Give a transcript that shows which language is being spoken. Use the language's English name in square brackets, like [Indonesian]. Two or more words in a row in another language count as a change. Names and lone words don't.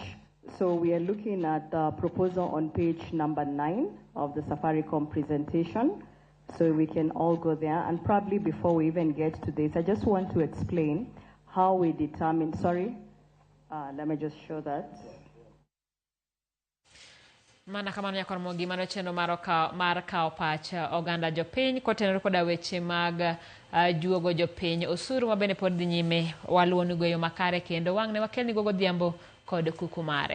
[English] So we are looking at the proposal on page number 9 of the Safaricom presentation. So we can all go there. And probably before we even get to this, I just want to explain how we determine, sorry, Let me just show that. [Luo (Kenya and Tanzania)] Mana kamano nyako Ramogi mano chenro mar kao pach oganda jopiny kotenore koda weche mag juogo jopiny osuru mabende pod dhi nyime waluoni goyo makare kendo wang'ne wakelni gogo dhiambo kod kuku mare.